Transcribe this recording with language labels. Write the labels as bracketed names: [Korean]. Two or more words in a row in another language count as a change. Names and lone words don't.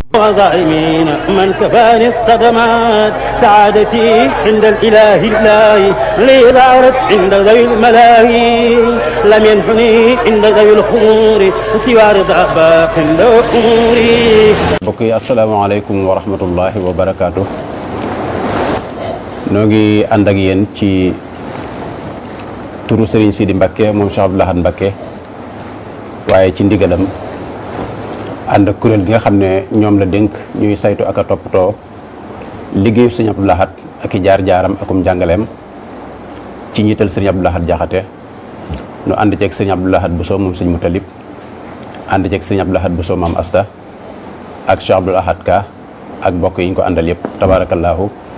[Arabic] وظالمين من كفاني الصدمات سعادتي عند الإله لي ظهرت عند ذوي الملاهي لم ينحني عند ذوي الخمور سوى رضا باق الأمور. [Wolof] mbokk yi [Arabic] السلام عليكم ورحمة الله وبركاته. [Wolof] noo ngi ànd ak yéen ci turu Serigne Sidi Mbacké moom Cheikh Abdou Lahad Mbacké waaye ci ndigalam ànd ak kuréel gi nga xam ne ñoom la dénk ñuy saytu ak a toppatoo liggéeyu Serigne Abdou Lahad ak i jaar-jaaram akum jàngaleem ci njiital Serigne Abdou Lahad Jaxate nu ànd ceeg Serigne Abdou Lahad Bousso moom Serigne Moutalib ànd ceeg Serigne Abdou Lahad Bousso maam Asta ak Cheikh Abdou Lahad Ka ak mbokk yi ñu ko àndal yëpp tabaarakallaahu